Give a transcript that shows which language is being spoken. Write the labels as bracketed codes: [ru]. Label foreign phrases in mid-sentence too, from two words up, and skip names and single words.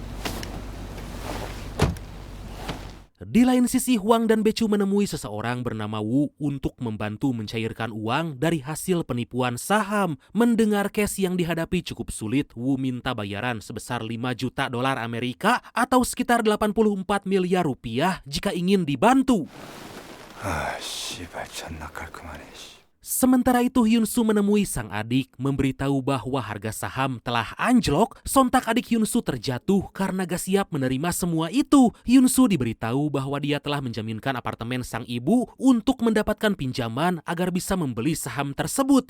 [id] Di lain sisi, Hwang dan Baechu menemui seseorang bernama Woo untuk membantu mencairkan uang dari hasil penipuan saham. Mendengar case yang dihadapi cukup sulit, Woo minta bayaran sebesar 5 juta dolar Amerika atau sekitar 84 miliar rupiah jika ingin dibantu. [ko] 아, 씨발 존나 깔끔하네. [id] Sementara itu Hyun-soo menemui sang adik memberitahu bahwa harga saham telah anjlok. Sontak adik Hyun-soo terjatuh karena gak siap menerima semua itu. Hyun-soo diberitahu bahwa dia telah menjaminkan apartemen sang ibu untuk mendapatkan pinjaman agar bisa membeli saham tersebut.